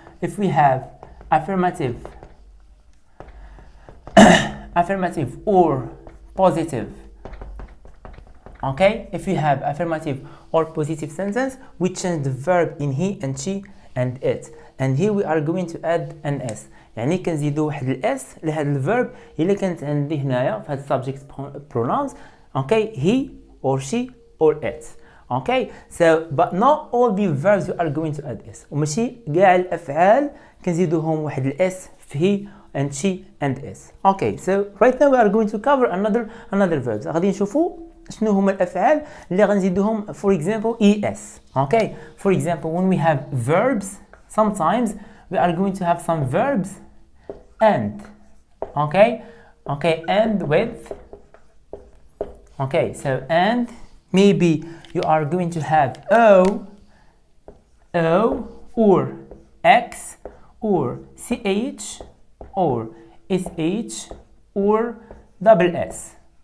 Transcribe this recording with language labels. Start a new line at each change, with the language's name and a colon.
English: If we have affirmative or positive. Okay, if we have affirmative or positive sentence, we change the verb in he and she and it. And here we are going to add an s.
Arabic: يعني كنزيدو واحد الاس لهذا الفيرب اللي كانت عندي هنايا في هاد
English: subject pronouns. Okay, he or she or it. Okay, so but not all the verbs we are going to add s.
Arabic: وماشي كاع الافعال كنزيدوهم واحد الاس في
English: he and she and is. Okay, so right now we are going to cover another verbs.
Arabic: غادي نشوفوا شنو هما الافعال اللي غنزيدوهم.
English: For example, es. Okay, for example, when we have verbs, sometimes we are going to have some verbs and. Okay, and with. Okay, so and maybe you are going to have o or x or ch or sh or double s.